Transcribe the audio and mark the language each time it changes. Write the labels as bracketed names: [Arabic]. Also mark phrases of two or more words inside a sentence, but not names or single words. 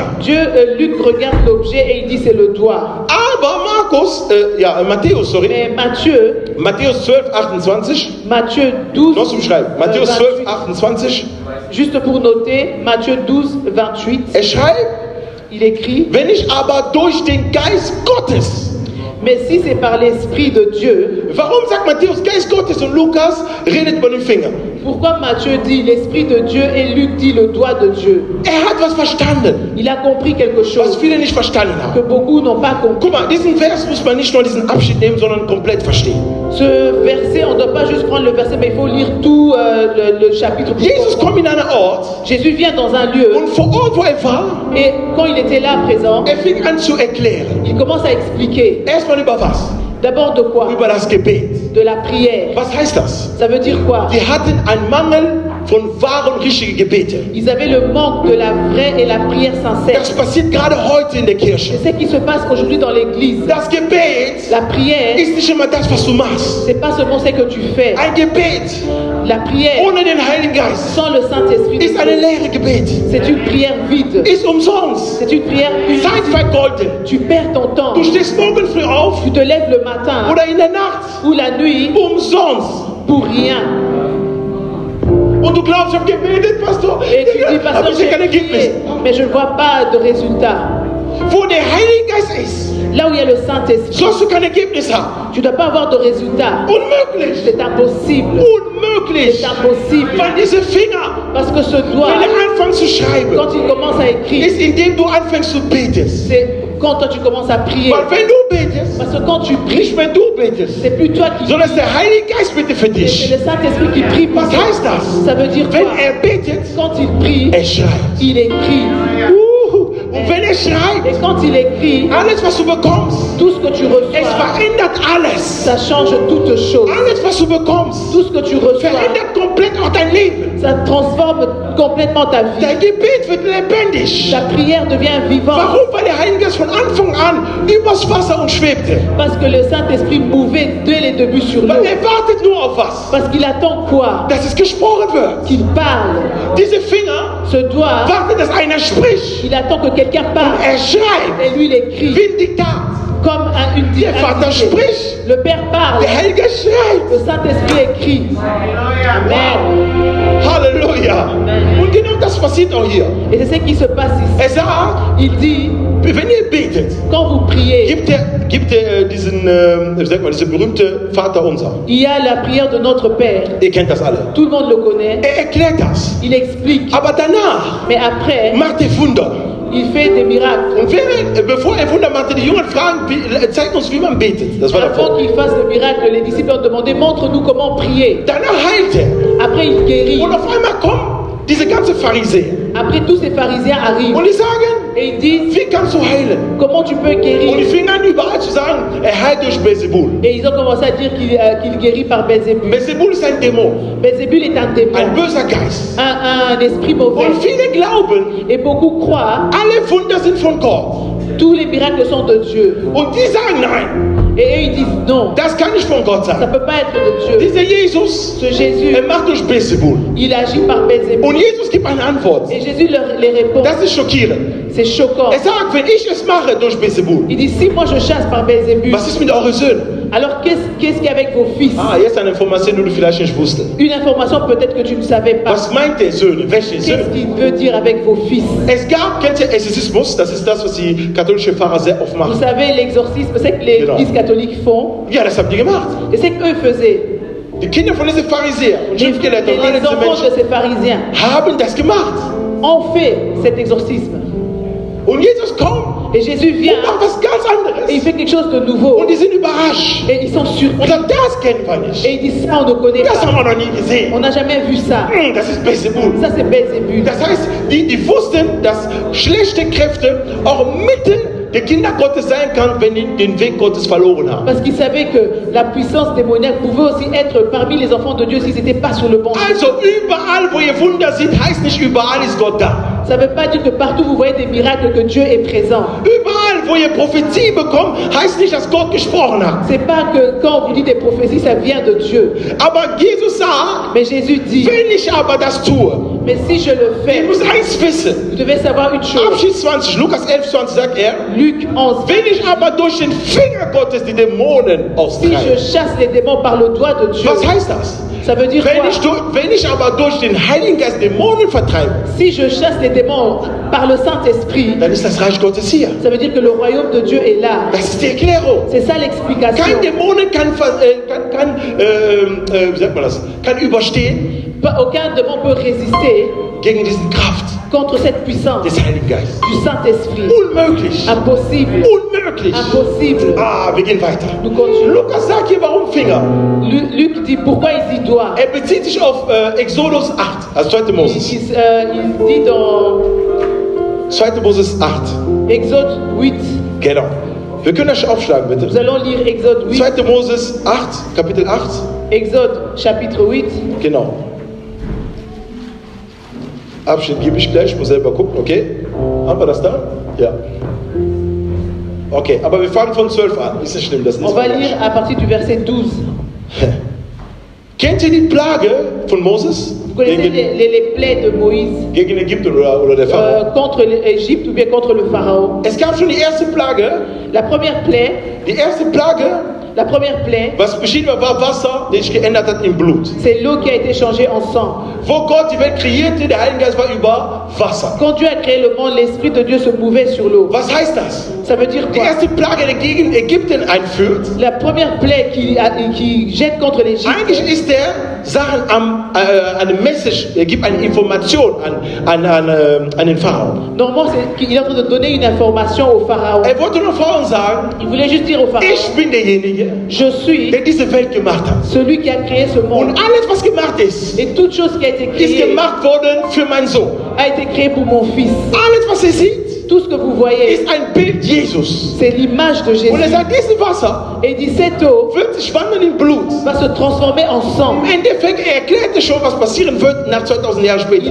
[French] Luc regarde l'objet et il dit c'est le doigt. [German] Aber Matthäus, sorry, [French] Mais Matthieu, [German] Matthäus 12, 28, [French] Matthieu 12, [German] noch zum Schreiben, Matthäus 12, 28, [French] juste pour noter, Matthieu 12, 28, [German] er schreibt, [French] il écrit, [German] wenn ich aber durch den Geist Gottes, [French] mais si c'est par l'Esprit de Dieu, [German] warum sagt Matthäus Geist Gottes und Lukas redet über den Finger? [French] pourquoi Matthieu dit l'Esprit de Dieu et Luc dit le doigt de Dieu? [German] Er hat was verstanden, [French] Il a compris quelque [German] was [French] chose [German] viele nicht verstanden [French] que [German] haben. [French] beaucoup n'ont pas compris. [German] Guck mal, diesen Vers muss man nicht nur diesen Abschnitt nehmen, sondern komplett verstehen. [French] Ce verset, on ne doit pas juste prendre le verset, mais il faut lire tout le chapitre. pour Jesus comprendre. [German] kommt in einen Ort [French] Jésus vient dans un lieu [German] und vor Ort, wo er war, [French] et quand il était là présent, [German] er fing an zu erklären. [French] il commence à expliquer. [German] Erstmal über was? [French] D'abord de quoi? [German] Über das Gebet. [French] De la prière. [German] Was heißt das? [French] Ça veut dire quoi? [German] Die hatten einen Mangel von wahren und richtigen Gebeten. [French] Ils avaient le manque de la vraie et la prière sincère. [German] Das passiert gerade heute in der Kirche. [French] C'est ce qui se passe aujourd'hui dans l'église. [German] Das Gebet [French] La prière, [German] ist nicht immer das, was du machst. [French] c'est pas seulement ce que tu fais. [German] Ein Gebet [French] La prière, [German] ohne den Heiligen Geist [French] sans le Saint-Esprit, [German] ist eine leere Gebet. [French] c'est une prière vide. [German] Ist umsonst. [French] C'est une prière [German] Zeit [French] inutile. [German] vergolden. [French] Tu perds ton temps. [German] Du stehst morgen früh auf [French] Tu te lèves le matin [German] oder in der Nacht. [French] ou la nuit [German] Umsonst. [French] pour rien. [German] Und du glaubst, ich habe gebetet, Pastor. [French] Et tu [German] Der [French] dit, pasteur, [German] aber ich [French] j'ai [German] kein Ergebnis. [French] prié, mais je ne vois pas de résultat. [German] Wo der Heilige Geist ist, [French] Là où il y a le Saint-Esprit, [German] sollst du kein Ergebnis haben. [French] tu ne dois pas avoir de résultat. [German] Unmöglich. [French] C'est impossible. [German] Unmöglich. [French] C'est impossible. [German] Weil diese Finger, [French] Parce que ce doigt, [German] wenn er anfängt zu schreiben, [French] quand il commence à écrire, [German] ist indem du anfängst zu beten. [French] c'est quand toi tu commences à prier. [German] Weil wenn du betest, [French] Parce que quand tu pries, [German] nicht wenn du betest, [French] c'est plus toi qui [German] sondern es ist der Heilige Geist bitte für [French] c'est [German] dich. [French] le Saint-Esprit qui prie pour [German] Was [French] toi. [German] heißt das? [French] Ça veut dire [German] Wenn [French] quoi? [German] er betet, [French] Quand il prie, [German] er schreibt. [French] il écrit. [German] Und wenn er schreibt, [French] Et quand il écrit, [German] alles was du bekommst, [French] tout ce que tu [German] es [French] reçois, [German] verändert alles. [French] ça change toutes choses. [German] Alles was du bekommst, [French] Tout ce que tu reçois, [German] verändert komplett auch dein Leben. [French] ça transforme complètement ta vie. [German] Dein Gebet wird lebendig. [French] Ta prière devient vivante. [German] Warum? Weil der Heilige Geist von Anfang an übers Wasser und schwebte. [French] Parce que le Saint-Esprit mouvait dès les débuts sur l'eau. [German] Weil er wartet nur auf was? [French] Parce qu'il attend quoi? [German] Dass es gesprochen wird. [French] Qu'il parle. [German] Diese Finger [French] Ce doigt, [German] warten, dass einer spricht. [French] il attend que quelqu'un parle. [German] Er schreibt [French] Et lui, il écrit [German] wie ein Diktat. [French] comme une [German] Der Vater [French] dictée. [German] spricht, [French] Le Père parle. [German] der Heilige Geist schreibt. [French] Le Saint-Esprit écrit. [German] Amen. Halleluja. Und genau das passiert auch hier. [French] Et c'est ce qui se passe ici. [German] Er sagt, [French] Il dit, [German] wenn ihr betet, [French] quand vous priez, [German] gibt er diesen, wie sagt man, diese berühmte Vater unser. [French] il y a la prière de notre Père. [German] Ihr kennt das alle. [French] Tout le monde le connaît. [German] Er erklärt das. [French] Il explique. [German] Aber danach [French] Mais après, [German] macht er Wunder. [French] il fait des miracles. [German] Und bevor er Wunder machte, die Jungen fragen, zeigt uns, wie man betet. Das war [French] Avant [German] davor. [French] qu'il fasse le miracle, les disciples ont demandé, montre-nous comment prier. [German] Danach heilt er. [French] Après, il guérit. [German] Und auf einmal kommen diese ganzen Pharisäer. [French] Après, tous ces pharisiens arrivent. [German] Und die sagen, [French] Et ils disent, [German] wie kannst du heilen? [French] comment tu peux [German] Und die [French] guérir? [German] fingen an überall zu sagen, er heilt durch Beelzebul. [French] Et ils ont commencé à dire qu'il guérit par Belzébul. [German] Beelzebul ist ein Dämon, [French] Belzébul est un démon, [German] ein böser Geist. [French] un esprit mauvais. [German] Und viele glauben, [French] Et beaucoup croient, [German] alle Wunder sind von Gott. [French] tous les miracles sont de Dieu. [German] Und die sagen, nein, [French] Et eux, ils disent, non, [German] das kann nicht von Gott [French] ça ne [German] sein. [French] peut pas être de Dieu. [German] Dieser Jesus, [French] Ce Jésus, [German] er macht durch Beelzebul. [French] il agit par Belzébul. [German] Und Jesus gibt eine Antwort. [French] Et Jésus les répond. [German] Das ist schockierend. [French] C'est choquant. [German] Er sagt, wenn ich es mache durch Beelzebul, [French] Il dit, si moi je chasse par Belzébul, [German] was ist mit euren Söhnen? [French] alors qu'est-ce qu'il y a avec vos fils? [German] Ah, jetzt eine Information, die du vielleicht nicht wusstest. [French] Une information peut-être que tu ne savais pas. [German] Was meint der Söhne? Welche Söhne? [French] Qu'est-ce qu'il veut dire avec vos fils? [German] Es gab, kennt ihr Exorzismus? Das ist das, was die katholische Pfarrer sehr oft [French] Vous [German] machen. [French] savez, l'exorcisme, c'est que les [German] Genau. [French] églises catholiques font. [German] Ja, das haben die gemacht. [French] Et c'est qu'eux faisaient. [German] Die Kinder von diesen Pharisäern und [French] Les, [German] Schriftgelehrten und all [French] les [German] diese [French] enfants de [German] Menschen [French] ces pharisiens [German] haben das gemacht. [French] ont fait cet exorcisme. [German] Und Jesus kommt [French] Et Jésus vient [German] und macht was ganz [French] et il [German] anderes. [French] fait quelque chose de nouveau. [German] Und die sind überrascht. [French] Et ils sont [German] Und [French] surpris. [German] sagen, das kennen wir nicht. [French] Et ils disent, ça, on ne connaît [German] Das haben [French] pas. [German] wir noch nie gesehen. [French] On n'a jamais vu ça. [German] Das ist Beelzebul. [French] Ça, c'est Belzébul. [German] Das heißt, die wussten, dass schlechte Kräfte auch mitten der Kinder Gottes sein kann, wenn die den Weg Gottes verloren haben. [French] Parce qu'ils savaient que la puissance démoniaque pouvait aussi être parmi les enfants de Dieu s'ils n'étaient pas sur le bon chemin. [German] Also überall, wo ihr Wunder seht, heißt nicht überall ist Gott da. [French] Ça ne veut pas dire que partout vous voyez des miracles que Dieu est présent. [German] Überall, wo ihr Prophetie bekommt, heißt nicht, dass Gott gesprochen hat. [French] C'est pas que quand on vous dit des prophéties, ça vient de Dieu. [German] Aber Jesus sagt, [French] Mais Jésus dit, [German] wenn ich aber das tue, [French] mais si je le [German] ihr [French] fais, [German] müsst eins wissen. [French] vous devez savoir une chose. [German] Abschied 20, Lukas 11, 20 sagt er, [French] Luc 11. [German] wenn ich aber durch den Finger Gottes die Dämonen [French] Si je [German] austreibe. [French] chasse les démons par le doigt de Dieu, [German] Was heißt das? [French] ça veut dire quoi? [German] Wenn ich aber durch den Heiligen Geist Dämonen vertreibe, [French] Si je chasse les démons par le Saint-Esprit, [German] dann ist das Reich Gottes hier. [French] ça veut dire que le royaume de Dieu est là. [German] Das ist die Erklärung. [French] C'est ça l'explication. [German] Kein Dämonen wie sagt man das, kann überstehen [French] Aucun démon peut résister [German] gegen diese Kraft [French] contre cette puissance [German] des Heiligen Geistes. [French] du Saint-Esprit. [German] Unmöglich. [French] Impossible. [German] Unmöglich. [French] Impossible. [German] Ah, wir gehen weiter. [French] Nous continuons. [German] Lukas sagt hier, warum Finger? [French] Luc dit pourquoi il dit doigt. [German] Er bezieht sich auf Exodus 8, also 2. Moses. [French] Il dit dans [German] 2. Moses 8. [French] Exode 8. [German] Genau. Wir können das aufschlagen, bitte. [French] Nous allons lire Exode 8. [German] 2. Moses 8, Kapitel 8. [French] Exode chapitre 8. [German] Genau. Abschnitt gebe ich gleich, ich muss selber gucken, okay? Haben wir das da? Ja. Okay, aber wir fangen von 12 an. Ist nicht schlimm, das ist [French] On va lire à partir du verset 12. [German] Kennt ihr die Plage von Moses? [French] Vous connaissez les plaies de Moïse [German] Gegen Ägypten oder der Pharao? [French] contre l'Égypte ou bien contre le Pharaon. [German] Es gab schon die erste Plage. [French] La première plaie, [German] Die erste Plage [French] La première plaie, [German] was beschieden war Wasser, das sich geändert hat in Blut. [French] c'est l'eau qui a été changée en sang. [German] Wo Gott die Welt kreierte, der Heilige Geist war über Wasser. [French] Quand Dieu a créé le monde, l'Esprit de Dieu se mouvait sur l'eau. [German] Was heißt das? [French] Ça veut dire [German] Die [French] quoi? [German] erste Plage, die gegen Ägypten einführt, [French] La première plaie qui jette contre l'Égypte, [German] eigentlich ist der Sachen eine Message, er gibt eine Information an den Pharao. [French] normalement, c'est qu'il est en train de donner une information au Pharaon. [German] Er wollte nur Pharao sagen, [French] Il voulait juste dire au Pharaon, [German] ich bin derjenige, [French] je suis [German] der diese Welt gemacht hat. [French] celui qui a créé ce monde. [German] Und alles, was gemacht ist, [French] Et toute chose qui a été [German] ist [French] créée [German] gemacht worden für meinen Sohn. [French] a été créée pour mon fils. [German] Alles, was ihr seht, [French] Tout ce que vous voyez, [German] ist ein Bild Jesus. [French] c'est l'image de [German] Und er [French] Jésus. [German] sagt, dieses Wasser [French] Et il dit, cette eau [German] wird sich wandeln in Blut. [French] va se transformer en sang. [German] Im Endeffekt, er erklärte schon, was passieren wird nach 2000 Jahren später.